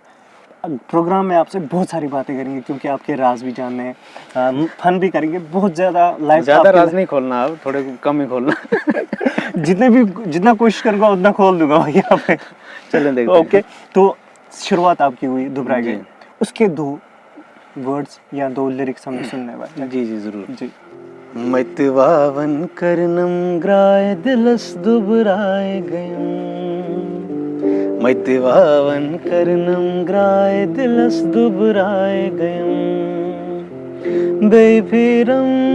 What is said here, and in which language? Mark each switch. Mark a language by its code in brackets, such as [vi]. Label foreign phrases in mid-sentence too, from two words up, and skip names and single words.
[hi] प्रोग्राम में आपसे बहुत सारी बातें करेंगे क्योंकि आपके राज भी जानने हैं, फन भी करेंगे, बहुत ज़्यादा लाइफ। ज़्यादा राज नहीं खोलना, आप थोड़े कम ही खोलना। जितना कोशिश करूँगा उतना खोल दूंगा यहाँ पे। चलें देखते हैं। ओके, तो शुरुआत आपकी हुई दुबराई गई, उसके 2 वर्ड्स या 2 लिरिक्स हमें सुनने वाले हैं। जी जी ज़रूर जी। [ks] मतिवावन करनम ग्राय दिलस दुबराय गयम, मतिवावन करनम ग्राय दिलस दुबराय गयम, बेफिरम